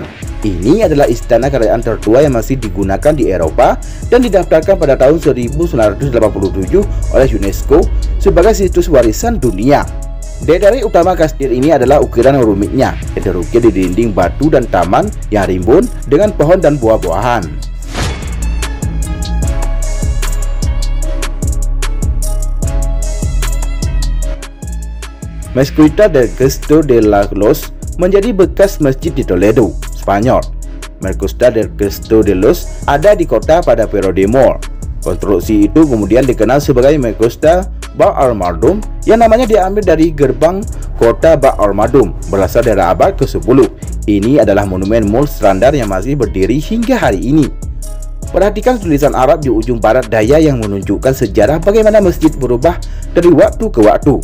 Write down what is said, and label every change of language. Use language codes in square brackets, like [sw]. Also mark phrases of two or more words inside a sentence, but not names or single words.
[id] Ini adalah istana kerajaan tertua yang masih digunakan di Eropa dan didaftarkan pada tahun 1987 oleh UNESCO sebagai situs warisan dunia. Dari utama kastil ini adalah ukiran rumitnya yang terukir di dinding batu dan taman yang rimbun dengan pohon dan buah-buahan. Mezquita del Cristo de los menjadi bekas masjid di Toledo, Spanyol. Mezquita del Cristo de los ada di kota pada periode Moor. Konstruksi itu kemudian dikenal sebagai Mezquita Ba al-Mardum yang namanya diambil dari gerbang kota Ba al-Mardum berasal dari abad ke-10. Ini adalah monumen mul standar yang masih berdiri hingga hari ini. Perhatikan tulisan Arab di ujung barat daya yang menunjukkan sejarah bagaimana masjid berubah dari waktu ke waktu.